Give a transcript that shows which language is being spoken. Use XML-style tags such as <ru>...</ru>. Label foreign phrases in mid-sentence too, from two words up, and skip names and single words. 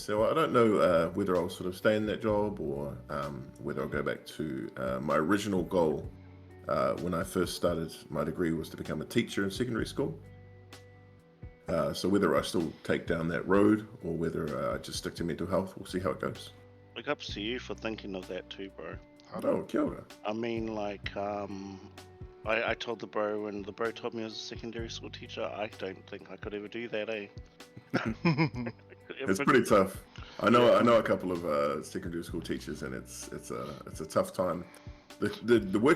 <en>So I don't know whether I'll sort of stay in that job or whether I'll go back to my original goal. When I first started my degree was to become a teacher in secondary school. So whether I still take down that road or whether I just stick to mental health, we'll see how it goes. Big ups to you for thinking of that too, bro.</en> <mi>Oh, kia ora.</mi> <en>I mean, like, I told the bro when the bro told me I was a secondary school teacher, I don't think I could ever do that, eh? It's pretty tough. I know a couple of secondary school teachers, and it's a tough time. The working</en>